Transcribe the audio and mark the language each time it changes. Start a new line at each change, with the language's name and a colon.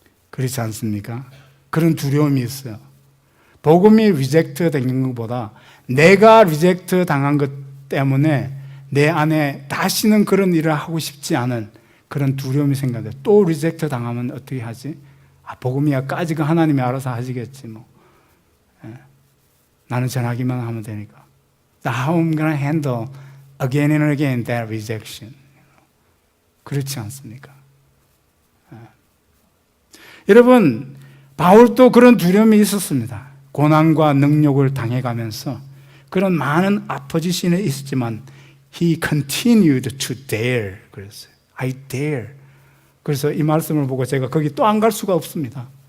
Korean: 그렇지 않습니까? 그런 두려움이 있어요. 복음이 리젝트 된 것보다 내가 리젝트 당한 것 때문에 내 안에 다시는 그런 일을 하고 싶지 않은 그런 두려움이 생겨요. 또 리젝트 당하면 어떻게 하지? 복음이야 까지가 하나님이 알아서 하시겠지 뭐. 나는 전하기만 하면 되니까.
English: How am I going to handle again and again that rejection?
Korean: 그렇지 않습니까? 여러분, 바울도 그런 두려움이 있었습니다. 고난과 능력을 당해가면서 그런 많은 아포지션이 있었지만
English: He continued to dare.
Korean: 그랬어요.
English: I dare.
Korean: 그래서 이 말씀을 보고 제가 거기 또 안 갈 수가 없습니다.